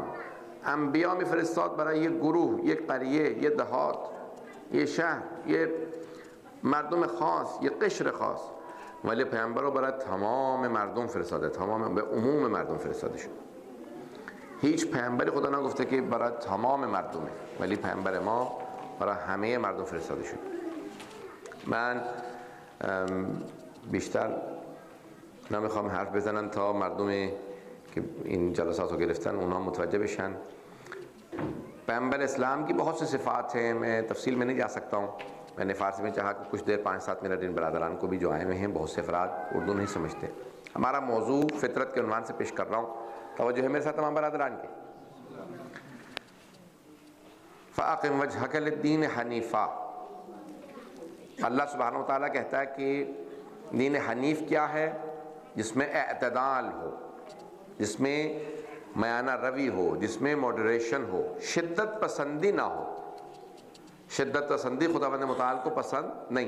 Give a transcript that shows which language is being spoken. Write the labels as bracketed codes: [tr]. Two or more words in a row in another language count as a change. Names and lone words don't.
[fa] انبیا میفرستاد برای یک گروه، یک قریه، یک دهات، یک شهر، یک مردم خاص، یک قشر خاص، ولی پیامبر رو برای تمام مردم فرستاده، تمام به عموم مردم فرستاده شد. هیچ پیامبری خدا نگفته که برای تمام مردمه، ولی پیامبر ما برای همه مردم فرستاده شد. من بیشتر نمیخوام حرف بزنم تا مردمی [ur] کہ ان جلسات کو [fa] گرفتن اونا متوجہ بشن. [ur] پیغمبر اسلام کی بہت سی صفات ہیں، میں تفصیل میں نہیں جا سکتا ہوں. میں نے فارسی میں چاہا کہ کچھ دیر 5-7 منٹ ان برادران کو بھی جو آئے ہوئے ہیں، بہت سے افراد اردو نہیں سمجھتے. ہمارا موضوع فطرت کے عنوان سے پیش کر رہا ہوں، توجہ ہے میرے ساتھ تمام برادران کے. [ar] فَأَقِمْ وَجْهَكَ لِلدِّينِ حَنِيفًا. [ur] اللہ سبحانہ وتعالیٰ کہتا ہے کہ دین حنیف کیا ہے؟ جس میں اعتدال ہو، جس میں میانہ روی ہو، جس میں موڈریشن ہو، شدت پسندی نہ ہو. شدت پسندی خداوند متعال کو پسند نہیں.